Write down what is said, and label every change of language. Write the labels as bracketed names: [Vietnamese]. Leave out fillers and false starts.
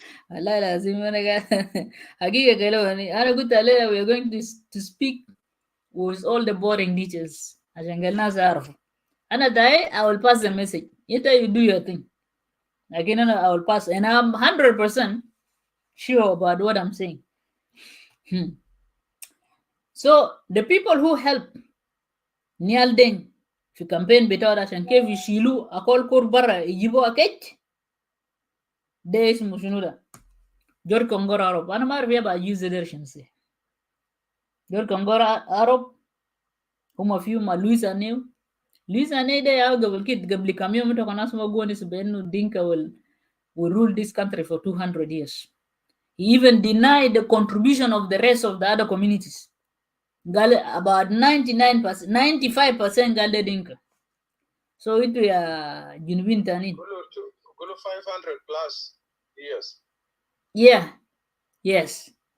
[Arabic] والله لازم انا حقيقه قالوا انا قلت عليها [English] we are going to speak with all the boring details [Arabic] عشان الناس يعرفوا. انا داي [English] I will pass the message. You do your thing. Again, I will pass, and I'm 100% sure about what I'm saying. So the people who help [Arabic] Nial Deng في campaign بتاعه عشان كيف يشيلوا أكول كور برا يجيبوا أكيد ده اسمه شنو ده؟ جور كونغور عرب. أنا ما أعرف يبقى يوز ده شنسي. جور كونغور عرب هم فيهم لويس أنيو. لويس أنيو ده يا قبل كم يوم متى كنا اسمه قوني بأنه دينكا [English] will rule this country for 200 years. He even denied the contribution of the rest of the other communities. About 99%, 95% Gale Dinka. So it we are Junubin Tani. 500 plus years. Yeah, yes.